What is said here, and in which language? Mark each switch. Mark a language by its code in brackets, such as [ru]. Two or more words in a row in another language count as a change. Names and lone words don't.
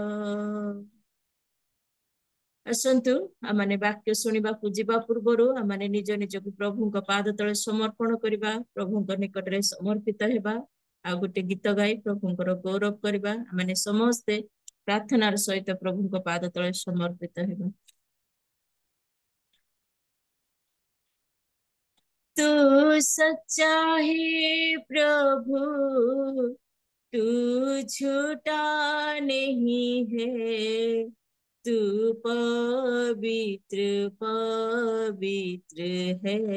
[or] ଆସନ୍ତୁ ଆମମାନେ ବାକ୍ୟ ଶୁଣିବାକୁ ଯିବା ପୂର୍ବରୁ ଆମମାନେ ନିଜ ନିଜକୁ ପ୍ରଭୁଙ୍କ ପାଦ ତଳେ ସମର୍ପଣ କରିବା, ପ୍ରଭୁଙ୍କ ନିକଟରେ ସମର୍ପିତ ହେବା, ଆଉ ଗୋଟେ ଗୀତ ଗାଇ ପ୍ରଭୁଙ୍କର ଗୌରବ କରିବା। ଆମମାନେ ସମସ୍ତେ ପ୍ରାର୍ଥନାର ସହିତ ପ୍ରଭୁଙ୍କ ପାଦ ତଳେ ସମର୍ପିତ ହେବା। [hi] तू सच्चा है प्रभु, तू झूठा नहीं है, तू पवित्र पवित्र है।